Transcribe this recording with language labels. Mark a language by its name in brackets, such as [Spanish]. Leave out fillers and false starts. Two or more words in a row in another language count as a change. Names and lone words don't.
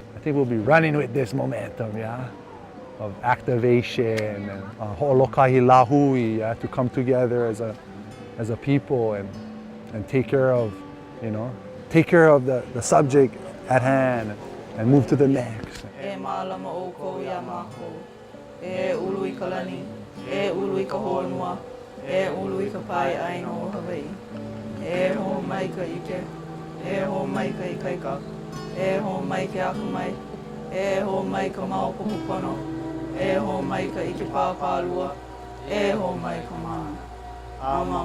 [English] I think we'll be running with this momentum, yeah? Of activation and [Hawaiian] holokahi lahui, [English] yeah? To come together as a people and take care of, you know, take care of the subject at hand and move to the next. [Hawaiian] E mālama o kou ia mākou, e ulu I ka lani, e ulu I ka honua, e ulu I ka pai aino o Hawaii. E ho mai ka ike, e ho mai ka ikaika, e ho mai ke akamai, e ho mai ka maopopo pono, e ho mai ka ike pāpālua, e ho mai ka mana.